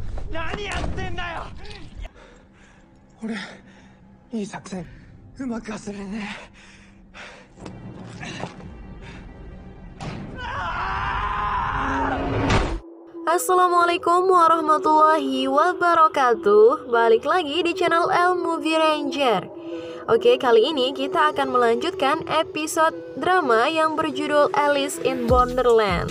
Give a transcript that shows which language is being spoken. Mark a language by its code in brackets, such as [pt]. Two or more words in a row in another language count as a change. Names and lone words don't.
[ja] 何やってんだよ。俺、いい作戦うまく忘れねえ。 [ar] السلام عليكم ورحمة الله وبركاته. [id] Balik lagi di channel El Movie Ranger. Oke, kali ini kita akan melanjutkan episode drama yang berjudul Alice in Borderland.